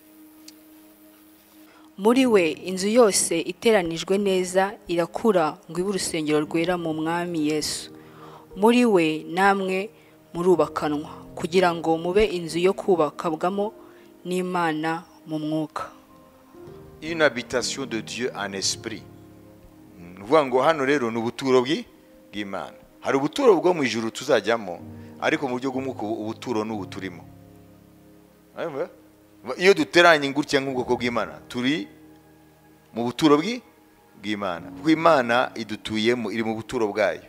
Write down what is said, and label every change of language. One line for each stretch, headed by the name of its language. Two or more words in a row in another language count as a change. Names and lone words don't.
Kinyarwanda: Muri we inzu yose iteranijwe neza irakura ngo ibe urusengero rwera mu Mwami Yesu. Muri we namwe murubakanwa kugira ngo mube inzu yo kubakabwamo n'Imana mu mwuka.
French: Une habitation de Dieu en esprit.
Kinyarwanda: Nuvuga ngo hano rero ni ubuturo bw'Imana. Hari ubuturo bwo mu ijuru tuzajyamo, ariko mu buryo bw'umwuka ubuturo n'ubuturimo. Iyo duteranye ngutya nk'ubwoko bw'Imana turi mu buturo bw'Imana, kuko Imana idutuyemo, iri mu buturo bwayo.